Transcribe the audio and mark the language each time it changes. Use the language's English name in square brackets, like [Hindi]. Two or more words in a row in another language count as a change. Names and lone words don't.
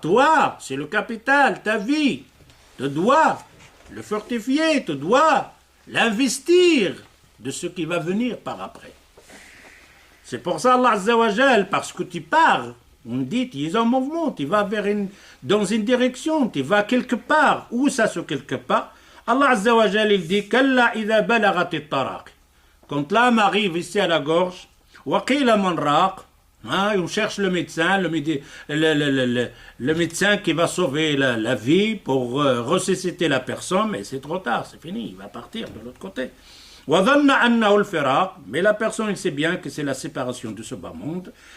[French] Toi, c'est le capital, ta vie. Tu dois le fortifier, tu dois l'investir de ce qui va venir par après. C'est pour ça, Allah [Arabic] عز وجل, [French] parce que tu pars, on dit, tu es en mouvement, tu vas dans une direction, tu vas quelque part. Où ça se quelque part? Allah [Arabic] عز وجل, [French] il dit, [Arabic] كلا إذا بلغت التراقي. [French] Quand l'âme arrive ici à la gorge, [Arabic] وقيل من راق, [French] on cherche le médecin, le médecin qui va sauver la vie pour ressusciter la personne, mais c'est trop tard, c'est fini, il va partir de l'autre côté. Mais la personne il sait bien que c'est la séparation de ce bas monde.